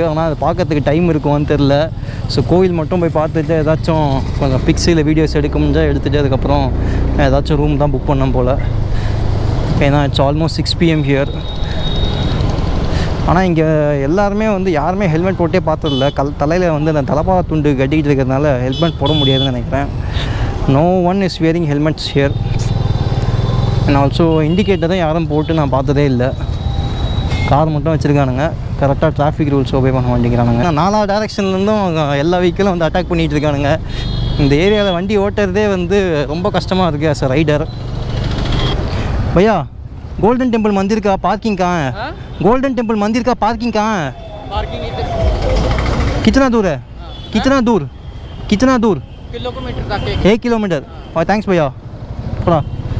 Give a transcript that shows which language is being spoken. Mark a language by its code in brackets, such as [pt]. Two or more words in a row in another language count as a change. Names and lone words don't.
[ta] ஆனால் அதை பார்க்கறதுக்கு டைம் இருக்குமான்னு தெரில. ஸோ கோயில் மட்டும் போய் பார்த்துட்டு ஏதாச்சும் கொஞ்சம் பிக்ஸ் இல்லை வீடியோஸ் எடுக்க முடிஞ்சால் எடுத்துகிட்டு அதுக்கப்புறம் ஏதாச்சும் ரூம் தான் புக் பண்ணோம் போல். [en] ஏன்னா It's almost 6 PM here. [ta] ஆனால் இங்கே எல்லாருமே வந்து யாருமே ஹெல்மெட் போட்டே பார்த்ததில்ல. தலையில் வந்து அந்த தலப்பா துண்டு கட்டிக்கிட்டு இருக்கிறதுனால ஹெல்மெட் போட முடியாதுன்னு நினைக்கிறேன். [en] No one is wearing helmets here. And also indicator [ta] யாரும் போட்டு நான் பார்த்ததே இல்லை. கார் மட்டும் வச்சுருக்கானுங்க. கரெக்டாக [en] traffic rules obey [ta] பண்ண மாட்டேங்கிறானுங்க. 4 டைரக்ஷன்லேருந்தும் எல்லா வெஹிக்கிளும் வந்து அட்டாக் பண்ணிகிட்டு இருக்கானுங்க. இந்த ஏரியாவில் வண்டி ஓட்டுறதே வந்து ரொம்ப கஷ்டமாக இருக்குது [en] as a rider. [hi] भैया गोल्डन टेम्पल मंदिर का पार्किंग कहाँ है? गोल्डन टेम्पल मंदिर का पार्किंग कहाँ है? पार्किंग कितना दूर है? कितना दूर? किलोमीटर तक 1 किलोमीटर. और थैंक्स भैया. थोड़ा